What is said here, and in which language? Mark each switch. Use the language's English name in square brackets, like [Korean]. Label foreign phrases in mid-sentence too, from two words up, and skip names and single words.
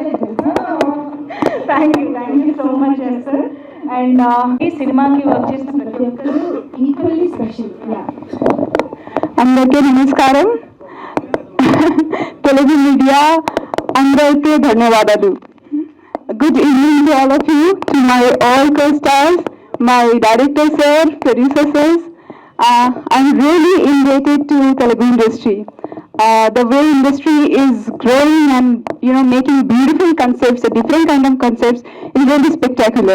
[English] Thank you so much sir. And [Telugu] ఈ సినిమాకి వర్క్ చేసిన ప్రతి ప్రతి ఒక్కరు ఈక్వల్లీ స్పెషల్. అందరికీ నమస్కారం. తెలుగు మీడియా అందరికీ ధన్యవాదాలు. [English] Good evening to all of you, to my all co-stars, my director sir, producer sirs. I'm really elated to Telugu industry. The way industry is growing and making beautiful concepts, a different kind of concepts, is really spectacular.